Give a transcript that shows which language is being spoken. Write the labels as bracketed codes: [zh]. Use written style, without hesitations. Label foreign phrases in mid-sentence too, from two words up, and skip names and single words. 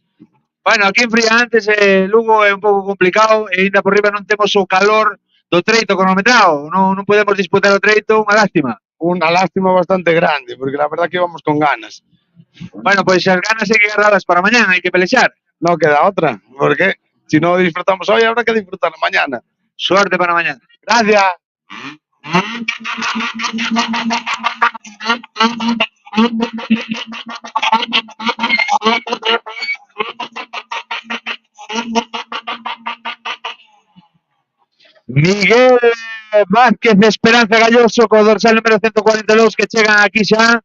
[gl] Bueno, aquí en fría antes, Lugo é un pouco complicado e ainda por riba non temos o calor do treito cronometrado. Non podemos disputar o treito, unha lástima. [es] Una lástima bastante grande, porque la verdad que íbamos con ganas. [gl] Bueno, pois as ganas hai que guardalas para mañán, hai que pelexar. [es] No queda otra, porque si no disfrutamos hoy, habrá que disfrutar mañana. Suerte para mañana. Gracias. [gl] Miguel Vázquez de Esperanza Galloso co dorsal número 142 que chegan aquí xa.